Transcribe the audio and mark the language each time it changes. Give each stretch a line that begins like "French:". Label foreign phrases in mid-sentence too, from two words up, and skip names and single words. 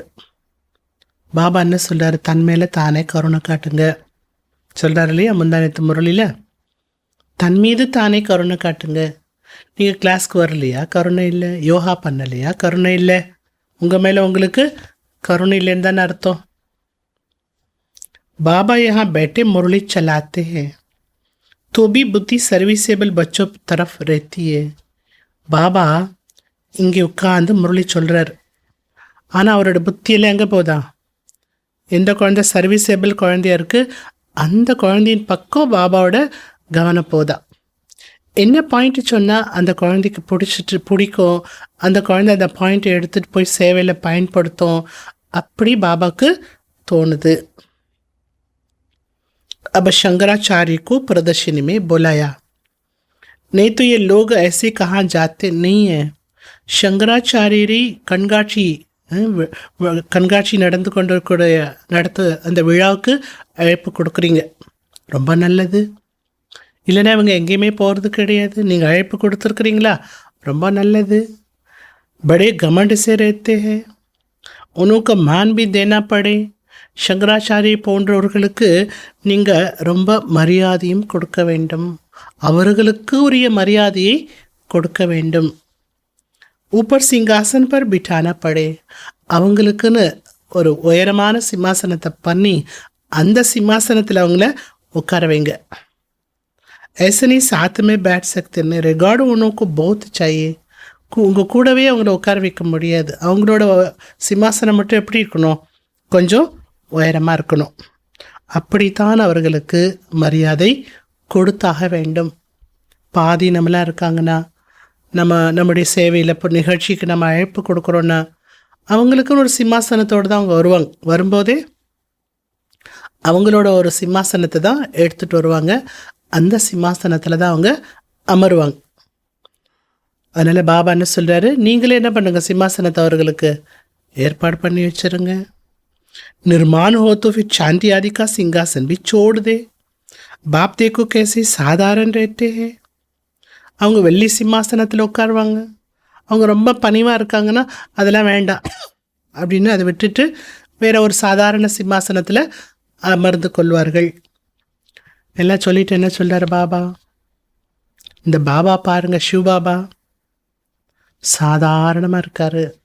Tamil: பாபா என்ன சொல்கிறார்? தன் மேலே தானே கருணை காட்டுங்க சொல்கிறார் இல்லையா முந்தானத்து முரளியில். தன் மீது தானே கருணை காட்டுங்க. நீங்கள் கிளாஸ்க்கு வரலையா? கருணை இல்லை. யோகா பண்ணலையா? கருணை இல்லை. உங்கள் மேலே உங்களுக்கு கருணை இல்லைன்னு தானே அர்த்தம்.
Hindi: बाबा यहाँ बैठे मुरली चलाते हैं तो भी बुद्धि सर्विसेबल बच्चों तरफ रहती है.
Tamil: பாபா இங்கே உட்காந்து முரளி சொல்கிறார். ஆனால் அவரோட புத்தியெல்லாம் எங்கே போதா? எந்த குழந்தை சர்வீஸேபிள் குழந்தையா இருக்குது அந்த குழந்தையின் பக்கம் பாபாவோட கவனம் போதா. என்ன பாயிண்ட் சொன்னால் அந்த குழந்தைக்கு பிடிக்கும், அந்த குழந்தை அந்த பாயிண்ட்டை எடுத்துகிட்டு போய் சேவையில் பயன்படுத்தும், அப்படி பாபாவுக்கு தோணுது.
Hindi: अब शंकराचार्य को प्रदर्शनी में बुलाया. नहीं तो ये लोग ऐसे कहाँ जाते नहीं हैं.
Tamil: சங்கராச்சாரியரை கண்காட்சி நடந்து கொண்டிருக்கூடிய அந்த விழாவுக்கு அழைப்பு கொடுக்குறீங்க, ரொம்ப நல்லது. இல்லைன்னா இவங்க எங்கேயுமே போகிறது கிடையாது, நீங்கள் அழைப்பு கொடுத்துருக்குறீங்களா, ரொம்ப நல்லது.
Hindi: बड़े घमंड से रहते हैं उनको मान भी देना पड़े.
Tamil: சங்கராச்சாரிய போன்றவர்களுக்கு நீங்கள் ரொம்ப மரியாதையும் கொடுக்க வேண்டும், அவர்களுக்கு உரிய மரியாதையை கொடுக்க வேண்டும்.
Hindi: ऊपर सिंहासन पर बिठाना पड़े,
Tamil: அவங்களுக்குன்னு ஒரு உயரமான சிம்மாசனத்தை பண்ணி அந்த சிம்மாசனத்தில் அவங்கள உட்கார வைங்க.
Hindi: ऐसे नहीं साथ में बैठ सकते हैं. रिकॉर्ड उनको बहुत चाहिए.
Tamil: உங்கள் கூடவே அவங்கள உட்கார வைக்க முடியாது. அவங்களோட சிம்மாசனம் மட்டும் எப்படி இருக்கணும்? கொஞ்சம் உயரமாக இருக்கணும். அப்படித்தான் அவர்களுக்கு மரியாதை கொடுத்தாக வேண்டும். பாதி நம்மளாம் இருக்காங்கன்னா, நம்முடைய சேவையில் இப்போ நிகழ்ச்சிக்கு நம்ம அழைப்பு கொடுக்குறோன்னா அவங்களுக்குன்னு ஒரு சிம்மாசனத்தோடு தான் அவங்க வருவாங்க. வரும்போதே அவங்களோட ஒரு சிம்மாசனத்தை தான் எடுத்துகிட்டு வருவாங்க. அந்த சிம்மாசனத்தில் தான் அவங்க அமருவாங்க. அதனால் பாபா என்ன சொல்கிறாரு? நீங்களே என்ன பண்ணுங்க, சிம்மாசனத்தை அவர்களுக்கு ஏற்பாடு பண்ணி வச்சுருங்க.
Hindi: निर्माण हो तो फिर चांदी आदि का सिंहासन भी छोड़ दे. बाप देखो कैसे साधारण रहते हैं.
Tamil: அவங்க வெள்ளி சிம்மாசனத்தில் உட்காருவாங்க. அவங்க ரொம்ப பணிவாக இருக்காங்கன்னா அதெல்லாம் வேண்டாம் அப்படின்னு அதை விட்டுட்டு வேற ஒரு சாதாரண சிம்மாசனத்தில் அமர்ந்து கொள்வார்கள். எல்லாம் சொல்லிட்டு என்ன சொல்கிறார் பாபா? இந்த பாபா பாருங்க, சிவ பாபா சாதாரணமாக இருக்கார்.